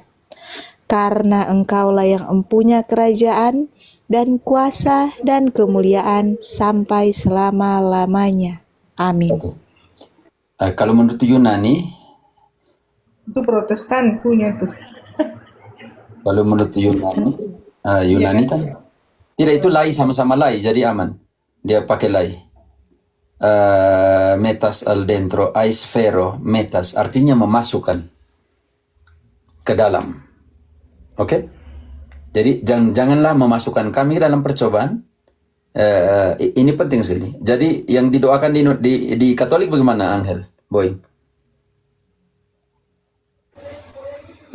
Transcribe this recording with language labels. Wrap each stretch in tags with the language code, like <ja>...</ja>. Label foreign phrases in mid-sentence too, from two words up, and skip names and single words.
<id>Karena Engkaulah yang empunya kerajaan dan kuasa dan kemuliaan sampai selama-lamanya. Amin. Oke. Kalau menurut Yunani, Itu Protestan punya tuh. kalau menurut Yunani kan tidak, itu lai, sama-sama lai, jadi aman. Dia pakai lai. Metas al dentro, aisfero, metas, artinya memasukkan ke dalam. Oke? Jadi janganlah memasukkan kami dalam percobaan. Ini penting sekali. Jadi yang didoakan di Katolik bagaimana, Angel Boy?</id>